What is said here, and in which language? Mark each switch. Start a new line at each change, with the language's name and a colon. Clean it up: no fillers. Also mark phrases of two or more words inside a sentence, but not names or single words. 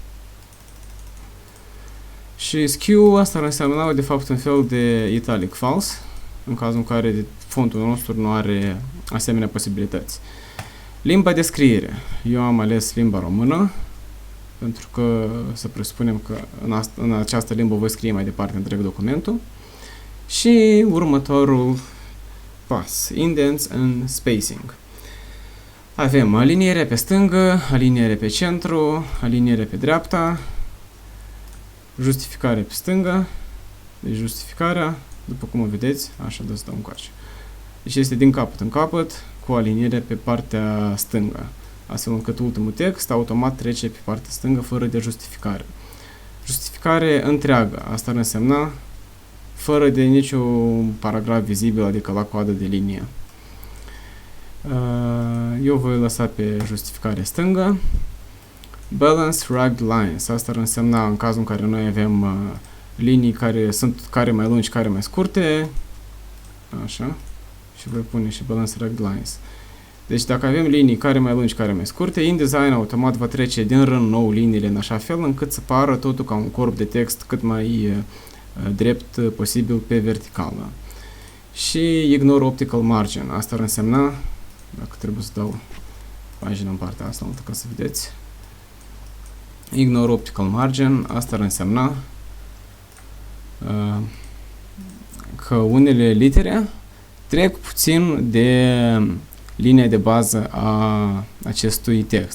Romanian: Și Skew, asta ar însemna de fapt un fel de italic false, în cazul în care fontul nostru nu are asemenea posibilități. Limba de scriere. Eu am ales limba română, pentru că să presupunem că în această limbă voi scrie mai departe întreg documentul. Și următorul pas,
English: indents and spacing.
Romanian: Avem aliniere pe stângă, aliniere pe centru, aliniere pe dreapta, justificare pe stângă, deci justificarea După cum o vedeți, așa de stau încoace. Deci este din capăt în capăt, cu aliniere pe partea stângă, astfel încât ultimul text automat trece pe partea stângă fără de justificare. Justificare întreagă, asta ar însemna fără de niciun paragraf vizibil, adică la coadă de linie. Eu voi lăsa pe justificare stângă.
English: Balance rugged lines,
Romanian: asta ar însemna în cazul în care noi avem linii care sunt care mai lungi, care mai scurte, așa, și voi pune și
English: balance rugged lines.
Romanian: Deci dacă avem linii care mai lungi, care mai scurte, InDesign automat va trece din rând nou liniile în așa fel încât să pară totul ca un corp de text cât mai drept posibil pe verticală. Și
English: ignore optical margin,
Romanian: asta ar însemna, dacă trebuie să dau pagina în partea asta altă ca să vedeți,
English: ignore optical margin,
Romanian: asta ar însemna că unele litere trec puțin de linia de bază a acestui text.